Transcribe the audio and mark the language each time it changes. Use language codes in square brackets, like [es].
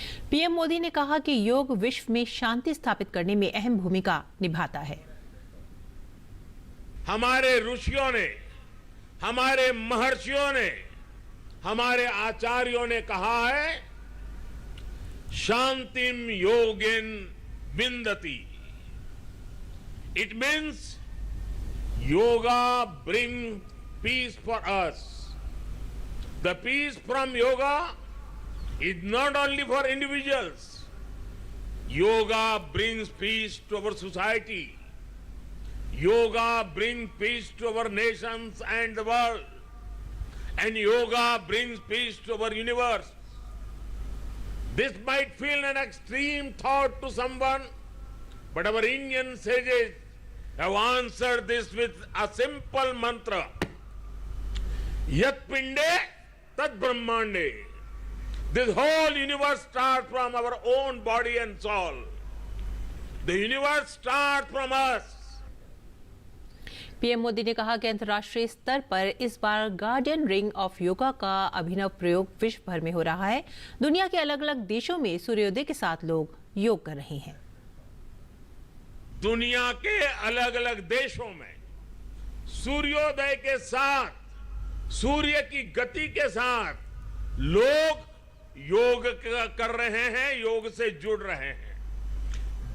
[hi] PM Modi ने कहा कि योग विश्व में शांति स्थापित करने में अहम भूमिका निभाता है। हमारे ऋषियों ने, हमारे महर्षियों ने, हमारे आचार्यों ने कहा है, [sa] शांतिम योगिन विंदति। [en] It means yoga brings peace for us. The peace from yoga is not only for individuals. Yoga brings peace to our society. Yoga brings peace to our nations and the world. And yoga brings peace to our universe. This might feel an extreme thought to someone, but our Indian sages have answered this with a simple mantra. [sa] Yat pinde tat brahmande. [en] This whole universe starts from our own body and soul. The universe starts from us. [hi] PM Modi ने कहा कि अंतर्राष्ट्रीय स्तर पर इस बार guardian ring of yoga का अभिनव प्रयोग विश्व भर में हो रहा है। दुनिया के अलग अलग देशों में सूर्योदय के साथ लोग योग कर रहे हैं। दुनिया के अलग अलग देशों में सूर्योदय के साथ, सूर्य की गति के साथ लोग योग कर रहे हैं, योग से जुड़ रहे हैं।